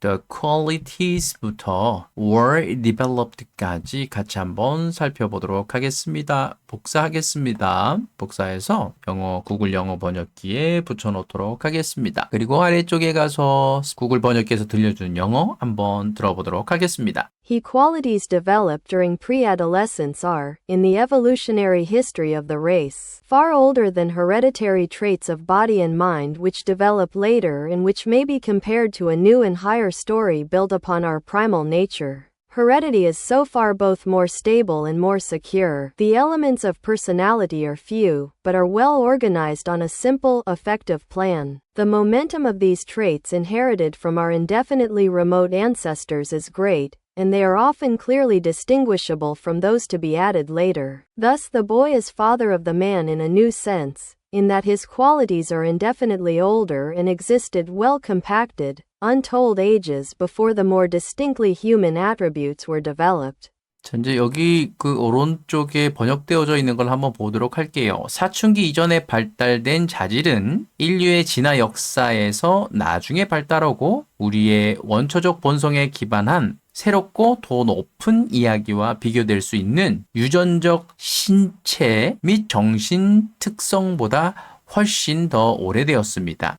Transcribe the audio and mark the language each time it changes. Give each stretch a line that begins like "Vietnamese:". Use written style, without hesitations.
English: The qualities
Korean: 부터
English: were develoved
Korean: 까지 같이 한번 살펴보도록 하겠습니다. 복사하겠습니다. 복사해서 구글 영어 번역기에 붙여놓도록 하겠습니다. 그리고 아래쪽에 가서 구글 번역기에서 들려주는 영어 한번 들어보도록 하겠습니다.
English: He qualities developed during pre-adolescence are, in the evolutionary history of the race, far older than hereditary traits of body and mind which develop later and which may be compared to a new and higher story built upon our primal nature. Heredity is so far both more stable and more secure. The elements of personality are few, but are well organized on a simple, effective plan. The momentum of these traits inherited from our indefinitely remote ancestors is great, and they are often clearly distinguishable from those to be added later. Thus the boy is father of the man in a new sense, in that his qualities are indefinitely older and existed well compacted, untold ages before the more distinctly human attributes were developed.
Korean: 자, 이제 여기 오른쪽에 번역되어져 있는 걸 한번 보도록 할게요. 사춘기 이전에 발달된 자질은 인류의 진화 역사에서 나중에 발달하고 우리의 원초적 본성에 기반한 새롭고 더 높은 이야기와 비교될 수 있는 유전적 신체 및 정신 특성보다 훨씬 더 오래되었습니다.